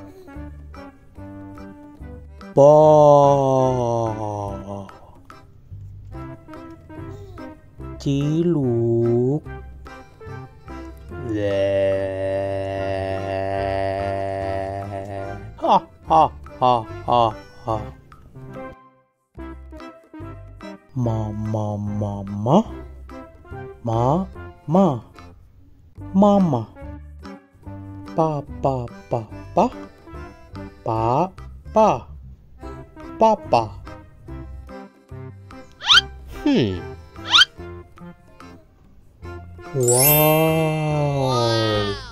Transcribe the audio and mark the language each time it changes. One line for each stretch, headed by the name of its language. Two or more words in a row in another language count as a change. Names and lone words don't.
Indonesian: Ba. Ciluk. Le. Ha ha ha ha ha. Mama, mama, mama, mama. Papa, papa, papa, papa. Wow.